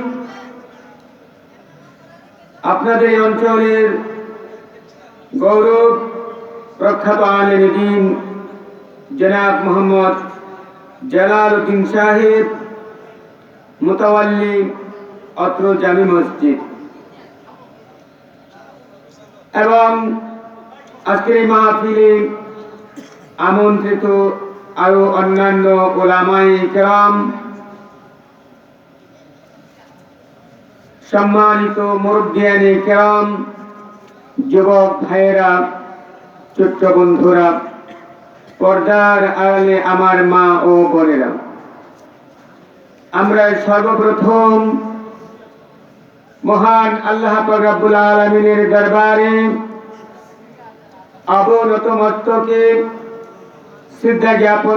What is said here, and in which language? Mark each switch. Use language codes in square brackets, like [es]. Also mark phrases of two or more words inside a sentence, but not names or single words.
[bn] আপনাদের অঞ্চলের গৌরব প্রখ্যাত আলিম দ্বীন জনাব মোহাম্মদ জালালুদ্দিন সাহেব মুতাওয়াল্লি অত্র জামে মসজিদ এবং আজকের মাহফিলে আমন্ত্রিত আরো অন্যান্য উলামায়ে কেরাম সম্মানিত মুরব্বিয়ানে কেরাম, যুবক ভাইয়েরা, ছোট্ট বন্ধুরা, পর্দার আড়ালে আমার মা ও বোনেরা, আমরা সর্বপ্রথম মহান আল্লাহ পাক রব্বুল আলামিনের দরবারে অবনত মস্তকে শ্রদ্ধা জ্ঞাপন